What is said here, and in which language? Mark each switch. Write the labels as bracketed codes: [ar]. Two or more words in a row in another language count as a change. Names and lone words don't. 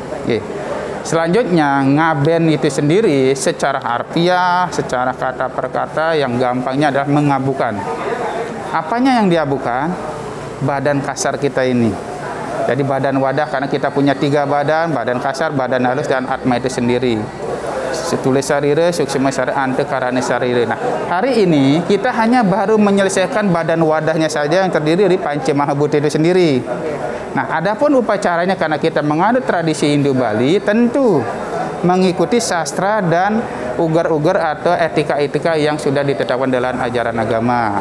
[id] Selanjutnya, ngaben itu sendiri secara harfiah, secara kata per kata yang gampangnya adalah mengabukan. Apanya yang diabukan? Badan kasar kita ini. Jadi badan wadah, karena kita punya 3 badan, badan kasar, badan halus, dan atma itu sendiri. [sa] Setulis sarira, suksma sarira, ante karane sarira. [id] Nah, hari ini kita hanya baru menyelesaikan badan wadahnya saja yang terdiri dari Panca Mahabhuta itu sendiri. Nah, adapun upacaranya karena kita menganut tradisi Hindu Bali, tentu mengikuti sastra dan ugar-ugar atau etika-etika yang sudah ditetapkan dalam ajaran agama.